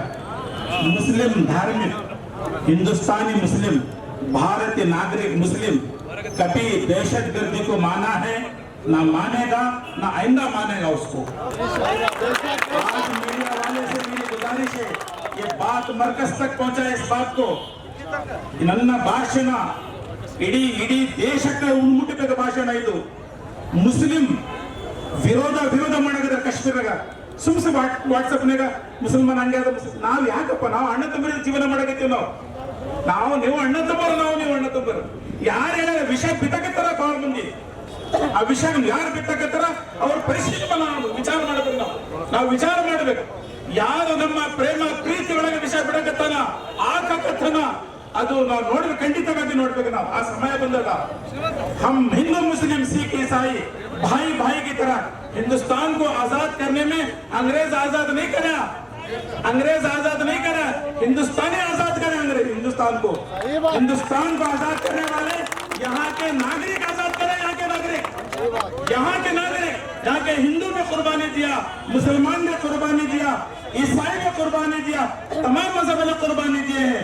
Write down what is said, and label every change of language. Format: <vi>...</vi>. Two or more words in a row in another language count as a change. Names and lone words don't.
<ur>مسلم دھارمک ہندوستانی مسلم بھارتیہ ناگرک مسلم کبھی دہشت گردی کو مانا ہے، نہ مانے گا، نہ آئندہ مانے گا اس کو. آج میڈیا والے سے میری گزارش ہے، یہ بات مرکز تک پہنچائے اس بات کو.</ur> <kn>ನನ್ನ ಭಾಷಣ ಇಡೀ ದೇಶಕ್ಕೆ ಉನ್ಮುಟ್ಟಬೇಕು ಭಾಷಣ ಇದು। ಮುಸ್ಲಿಂ ವಿರೋಧ ಮಾಡಿದ್ರೆ ಕಾಶ್ಮೀರಾಗ ಸುಮ್ಸು ವಾಟ್ಸಪ್ನಾಗ ಮುಸಲ್ಮಾನ್ ಹಂಗೆ ಅದ, ನಾವು ಯಾಕಪ್ಪ ನಾವು ಅಣ್ಣ ತಮ್ಮರ ಜೀವನ ಮಾಡಕತ್ತೀವಿ, ನಾವು ನೀವು ಅಣ್ಣ ತಮ್ಮರು, ನೀವು ಅಣ್ಣ ತಮ್ಮರು। ಯಾರು ಹೇಳಿದ್ರೆ ವಿಷಯ ಬಿತ್ತಕತ್ತಾರ ಬಹಳ ಮಂದಿ, ಆ ವಿಷಯ ಯಾರು ಬಿತ್ತಕತ್ತಾರ ಅವ್ರ ಪರಿಶೀಲನೆ ವಿಚಾರ ಮಾಡಬೇಕು, ನಾವು ವಿಚಾರ ಮಾಡಬೇಕು। ಯಾರು ನಮ್ಮ ಪ್ರೇಮ ಪ್ರೀತಿ ಒಳಗೆ ವಿಷಯ ಬಿಡಕತ್ತಾನ ಆಕತ್ತನ ಅದು ನಾವು ನೋಡ್ಬೇಕು, ಖಂಡಿತವಾಗಿ ನೋಡ್ಬೇಕು ನಾವು ಆ ಸಮಯ ಬಂದಾಗ।</kn> <ur>ہم ہندو مسلم سکھ عیسائی بھائی کی طرح ہندوستان کو آزاد کرنے میں انگریز آزاد نہیں کرا، انگریز آزاد نہیں کرا، ہندوستانی آزاد کرے انگریز ہندوستان کو آزاد کرنے والے یہاں کے ناگرک آزاد کرے، یہاں کے ناگرک یہاں کے ہندو نے قربانی دیا، مسلمان نے قربانی دیا، عیسائی نے قربانی دیا، تمام مذہب نے قربانی دیے ہیں.</ur>